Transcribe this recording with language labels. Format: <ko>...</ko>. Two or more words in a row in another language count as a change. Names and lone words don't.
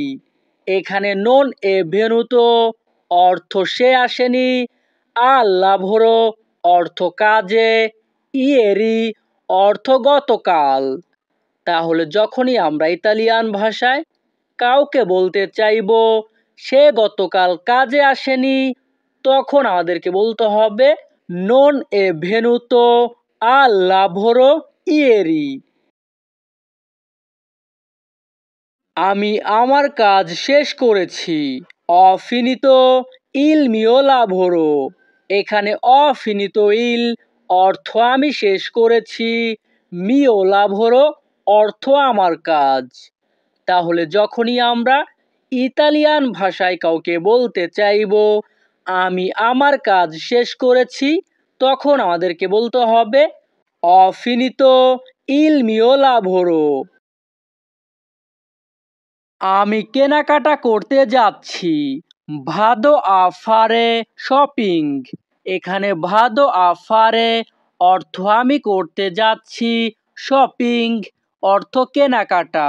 <bn>এখানে</bn> <it>non è venuto</it> <bn>অর্থ সে আসেনি,</bn> <it>al lavoro</it> <bn>অর্থ কাজে, ইয়েরি অর্থ গতকাল। তাহলে যখনই আমরা ইতালিয়ান ভাষায় কাউকে বলতে চাইব সে গতকাল কাজে আসেনি, তখন আমাদেরকে বলতে হবে</bn> <it>non è venuto al lavoro ieri।</it> <bn>আমি আমার কাজ শেষ করেছি।</bn> <it>Ho finito il mio lavoro।</it> <bn>এখানে</bn> <it>ho finito il</it> <bn>অর্থ আমি শেষ করেছি,</bn> <it>mio lavoro</it> <bn>অর্থ আমার কাজ। তাহলে যখনই আমরা ইতালিয়ান ভাষায় কাউকে বলতে চাইবো আমি আমার কাজ শেষ করেছি, তখন আমাদেরকে বলতে হবে</bn> <it>ho finito il mio lavoro।</it> <bn>আমি কেনাকাটা করতে যাচ্ছি।</bn> <it>vado a fare shopping.</it> <bn>এখানে</bn> <it>vado a fare</it> <bn>অর্থ আমি করতে যাচ্ছি, শপিং অর্থ কেনাকাটা।</bn>